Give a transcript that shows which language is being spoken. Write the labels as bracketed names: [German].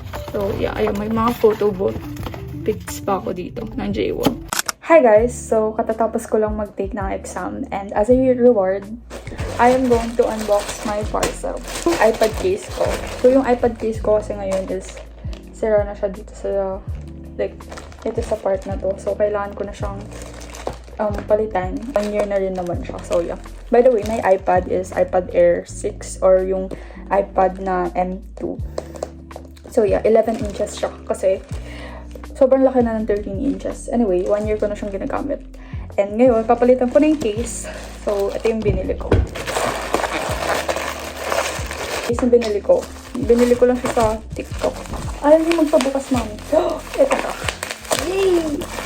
[Filipino] So, yeah, ayan, may mga photo booth pics pa ako dito ng J1. [English] Hi guys! So, [Filipino] katatapos ko lang mag-take ng exam, [English] and as a reward, I am going to unbox my parcel. [Filipino] iPad case ko. So, yung iPad case ko kasi ngayon is sira na siya dito sa, dito sa part na to. So, kailangan ko na siyang palitan. 1 year na rin naman siya. So, yeah. [English] By the way, my iPad is iPad Air 6 or yung iPad na M2. [Filipino] So, yeah, 11 inches siya kasi sobrang laki na ng 13 inches. Anyway, 1 year ko na siyang ginagamit. And ngayon, papalitan ko na yung case. So, ito yung binili ko. Case na binili ko. Binili ko lang siya sa TikTok. Alam niyo magpabukas, mami. Ito siya. Yay!